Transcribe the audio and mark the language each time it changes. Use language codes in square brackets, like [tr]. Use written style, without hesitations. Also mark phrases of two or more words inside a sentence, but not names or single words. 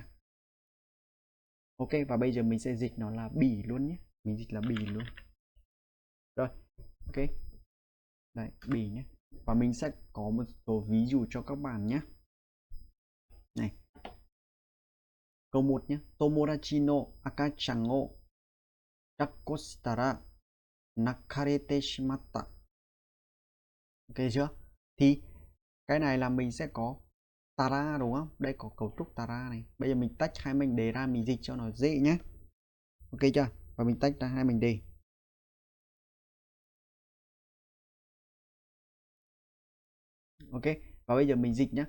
[vi] Ok, và bây giờ mình sẽ dịch nó là bỉ luôn nhé. Mình dịch là bỉ luôn. Rồi, ok. Đấy, bỉ nhé. Và mình sẽ có một số ví dụ cho các bạn nhé. Này. Câu 1 nhé. [ja] 友達の赤ちゃんを抱っこしたら泣かれてしまった. [vi] Ok chưa? Thì cái này là mình sẽ có tara, đúng không? Đây có cấu trúc tara này. Bây giờ mình tách hai mình đề ra, mình dịch cho nó dễ nhé. Ok chưa? Và mình tách ra hai mình đề. Ok, và bây giờ mình dịch nhé.